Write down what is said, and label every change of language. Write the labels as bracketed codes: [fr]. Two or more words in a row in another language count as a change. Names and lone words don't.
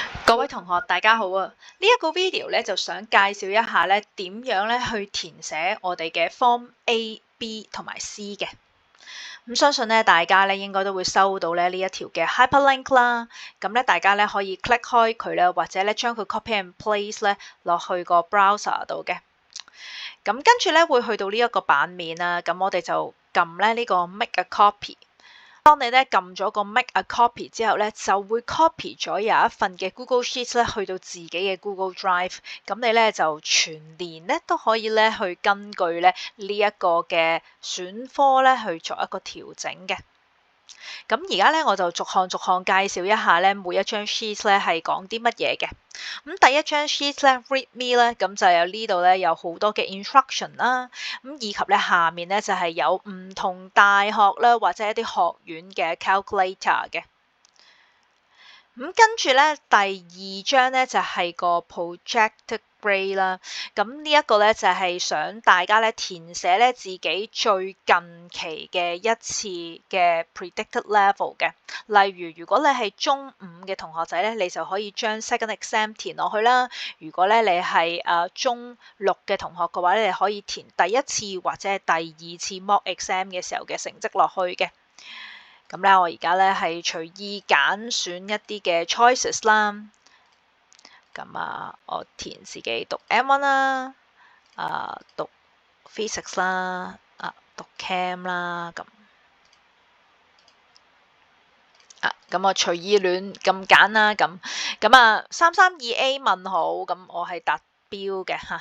[yue] 各位同學，大家好啊！呢一個 video 咧就想介紹一下咧點樣咧去填寫我哋嘅 Form A、B 同埋 C 嘅。相信咧大家咧應該都會收到咧呢一條嘅 hyperlink 啦。咁咧大家咧可以 click 開佢咧，或者咧將佢 [en] copy and paste [yue] 咧落去個 browser 度嘅。咁跟住咧會去到呢一個版面啦。咁我哋就撳咧呢個 [en] make a copy。 [yue] 當你咧撳咗個 [en] make a copy [yue] 之後咧，就會 copy 咗有一份嘅 Google Sheets 咧去到自己嘅 Google Drive，咁你咧就全年咧都可以咧去根據咧呢一個嘅選科咧去作一個調整嘅。咁而家咧我就逐項介紹一下咧每一張 sheet 咧係講啲乜嘢嘅。咁第一張 sheet 咧 readme 咧，咁就有呢度咧有好多嘅 instruction 啦，咁以及咧下面咧就係有唔同大學啦或者一啲學院嘅 calculator 嘅。咁跟住咧第二張咧就係個 [en] projected grade [yue] 啦，咁呢一個咧就係想大家咧填寫咧自己最近期嘅一次嘅 [en] predicted level [yue] 嘅。例如如果你係中五嘅同學仔咧，你就可以將 [en] second exam [yue] 填落去啦。如果咧你係中六嘅同學嘅話咧，你可以填第一次或者係第二次 [en] mock exam [yue] 嘅時候嘅成績落去嘅。咁咧，我而家咧係隨意揀選一啲嘅 choices 啦。咁我填自己讀 M1 啦，讀 physics 啦，讀 chem 啦，咁我隨意亂咁揀啦。332A 問號，咁我係達標嘅嚇。